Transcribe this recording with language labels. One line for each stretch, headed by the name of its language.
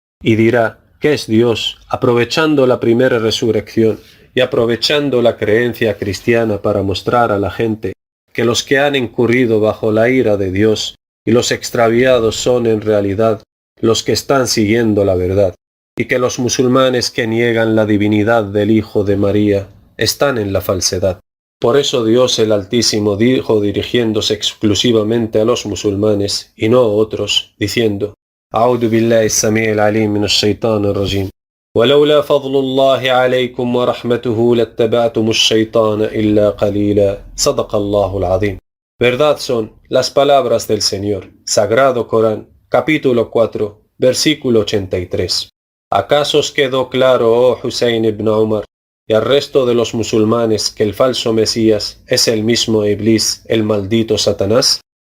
Spanish: y dirá que es Dios, aprovechando la primera resurrección y aprovechando la creencia cristiana para mostrar a la gente que los que han incurrido bajo la ira de Dios y los extraviados son en realidad los que están siguiendo la verdad, y que los musulmanes que niegan la divinidad del Hijo de María están en la falsedad. Por eso Dios el Altísimo dijo, dirigiéndose exclusivamente a los musulmanes y no a otros, diciendo:
Arabic: أعوذ بالله السميع العليم من الشيطان الرجيم ولولا فضل الله عليكم ورحمته لاتبعتم الشيطان إلا قليلا صدق الله العظيم.
Spanish: Verdad son las palabras del Señor. Sagrado Corán, capítulo 4, versículo 83. ¿Acaso os quedó claro, oh Hussein ibn Umar, y al resto de los musulmanes, que el falso Mesías es el mismo Iblis, el maldito Satanás?